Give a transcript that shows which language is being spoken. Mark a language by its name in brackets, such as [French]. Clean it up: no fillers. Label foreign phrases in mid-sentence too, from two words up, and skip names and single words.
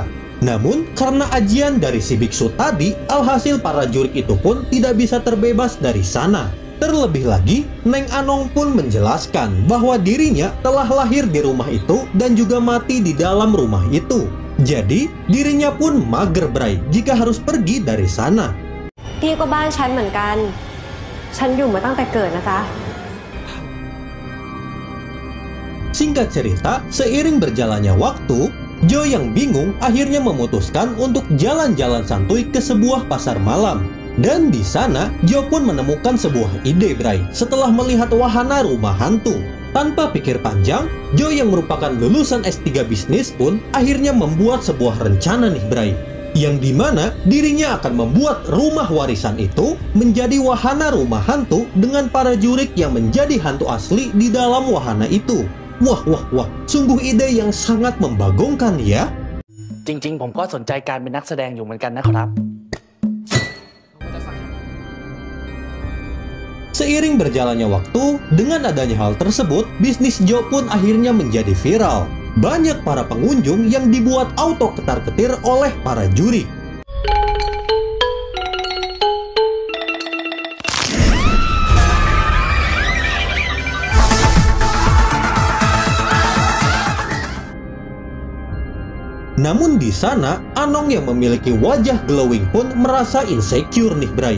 [Indonesian] Namun, karena ajian dari si biksu tadi, alhasil para jurik itu pun tidak bisa terbebas dari sana. Terlebih lagi, Neng Anong pun menjelaskan bahwa dirinya telah lahir di rumah itu dan juga mati di dalam rumah itu. Jadi, dirinya pun mager Bray jika harus pergi dari sana. [Thai] ที่ก็บ้านฉันเหมือนกันฉันอยู่มาตั้งแต่เกิดนะจ๊ะ [Indonesian] Singkat cerita, seiring berjalannya waktu, Joe yang bingung akhirnya memutuskan untuk jalan-jalan santuy ke sebuah pasar malam. Dan di sana, Joe pun menemukan sebuah ide Bray setelah melihat wahana rumah hantu. Tanpa pikir panjang, Joe yang merupakan lulusan S3 bisnis pun akhirnya membuat sebuah rencana nih Bray. Yang dimana dirinya akan membuat rumah warisan itu menjadi wahana rumah hantu dengan para jurik yang menjadi hantu asli di dalam wahana itu. Wah, sungguh ide yang sangat membagongkan ya. [Thai] จริงๆผมก็สนใจการเป็นนักแสดงอยู่เหมือนกันนะครับ [Indonesian] Seiring berjalannya waktu, dengan adanya hal tersebut, bisnis Joe pun akhirnya menjadi viral. Banyak para pengunjung yang dibuat auto ketar-ketir oleh para juri. Namun di sana, Anong yang memiliki wajah glowing pun merasa insecure nih Bray.